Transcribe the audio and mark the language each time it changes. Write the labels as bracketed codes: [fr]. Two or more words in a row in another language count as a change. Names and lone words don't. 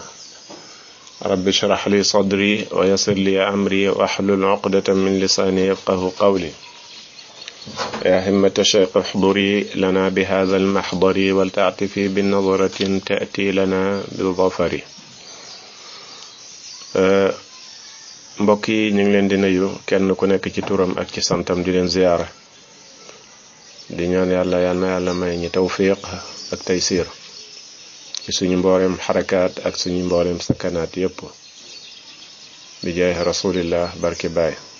[ar] رب اشرح لي صدري ويسر لي أمري واحلل عقدة من لساني يفقه قولي. يا همة الشيخ احضري لنا بهذا المحضر ولتعطفي بالنظرة تأتي لنا بالظفر. [wo] mbokk yi ñu ngi leen di nuyu kenn ku nekk ci turam ak ci santam di leen ziyaara di ñaan yàlla yal na yàlla may ñi tawfiq ak taysiir ci suñu mboolem xarakaat ak suñu mboolem sakanaat yépp bi jaay rasulillah barki baay.